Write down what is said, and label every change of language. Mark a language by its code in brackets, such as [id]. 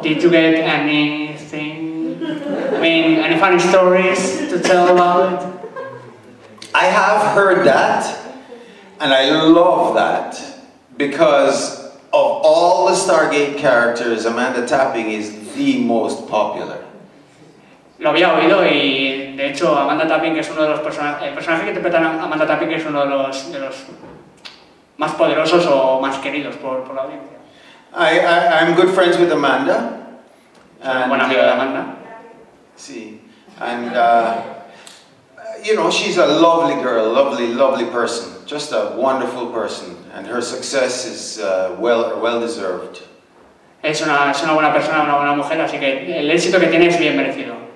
[en] Did you get anything? I mean, any funny stories to tell about it? I have heard that, and I love that, because of all the Stargate characters, Amanda Tapping is the most popular. [es] Lo había oído, y de hecho Amanda Tapping, que es uno de los personajes, el personaje que interpreta a Amanda Tapping, que es uno de los más poderosos o más queridos por la audiencia. [en] I'm good friends with Amanda. And, [es] buen amigo de Amanda. [en] Sí, and you know, she's a lovely girl, lovely person, just a wonderful person, and her success is well deserved. [es] Es una buena persona, una buena mujer, así que el éxito que tiene es bien merecido.